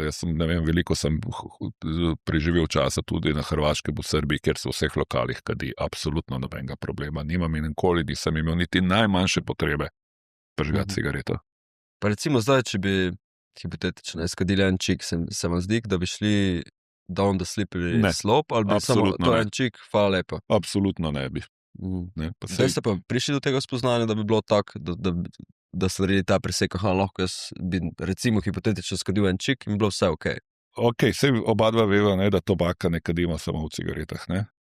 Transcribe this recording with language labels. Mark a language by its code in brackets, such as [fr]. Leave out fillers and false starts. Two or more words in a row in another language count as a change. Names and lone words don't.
[sl] Jaz sem, veliko sem preživel časa tudi na Hrvaškem, v Srbiji, kjer se v vseh lokalih kadi. Absolutno nobenega problema. Nimam in nikoli nisem imel niti najmanjše potrebe prižgati cigareto. Pa recimo zdaj, če bi hipotetično skadili en čik, se vam zdi, da bi šli [en] down the slippery slope, [sl] ali bi samo to en čik, hvala lepa? Absolutno ne bi. Zdaj ste pa prišli do tega spoznanja, da bi bilo tako, da so naredili ta presek, lahko jaz bi recimo hipotetično skadil en čik in bilo vse ok. Ok, sej oba dva veva, da tobaka ne kadimo samo v cigaretah, ne?